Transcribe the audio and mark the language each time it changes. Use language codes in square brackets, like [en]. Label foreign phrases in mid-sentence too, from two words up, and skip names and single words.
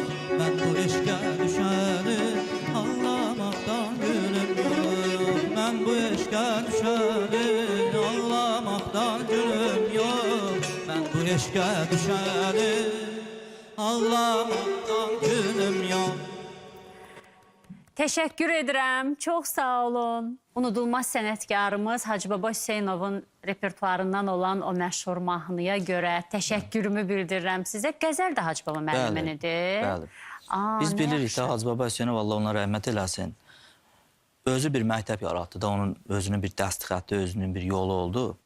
[tr] Ben bu eşke düşeni ağlamaktan gülüm yok. Ben bu eşke düşeni ağlamaktan gülüm yok. Ben bu eşke düşeni ağlamaktan gülüm yok. Teşekkür ederim. Çok sağ olun. [az] Unudulmaz sənətkarımız Hacı Baba Hüseynovun repertuarından olan o məşhur mahnıya görə təşəkkürümü bildirirəm sizə. Qəzəl də Hacı Baba müəllimidir. Bəli. Biz bilirik də Hacı Baba Hüseynov Allah ona rəhmət eləsin. Özü bir məktəb yaratdı da, onun özünün bir dəst xətti, özünün bir yolu oldu.